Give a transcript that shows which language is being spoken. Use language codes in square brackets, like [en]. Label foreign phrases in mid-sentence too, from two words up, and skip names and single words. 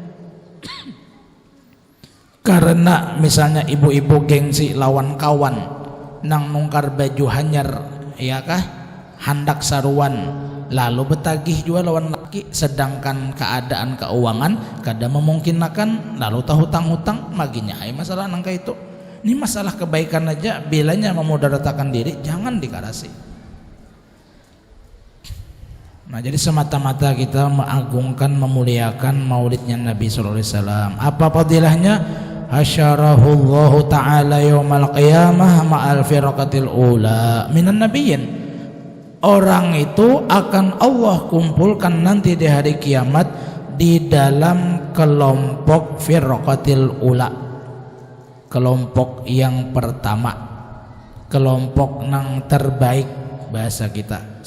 [bjn] Karena misalnya ibu-ibu gengsi lawan kawan nang nungkar baju hanyar, ya kah, handak saruan lalu betagih juga lawan laki, sedangkan keadaan keuangan kada memungkinkan, lalu tahu hutang-hutang maginya ai masalah nangka itu. Ini masalah kebaikan aja bilanya memudaratkan diri jangan dikarasi. [id] Nah, jadi semata-mata kita mengagungkan memuliakan maulidnya Nabi [ar] صلى الله عليه وسلم. [bjn] Apa fadilahnya? [ar] حشره الله تعالى يوم القيامة مع الفرقة الأولى من النبيين. [id] Orang itu akan Allah kumpulkan nanti di hari kiamat di dalam kelompok [ar] الفرقة الأولى, [id] kelompok yang pertama, kelompok yang terbaik bahasa kita.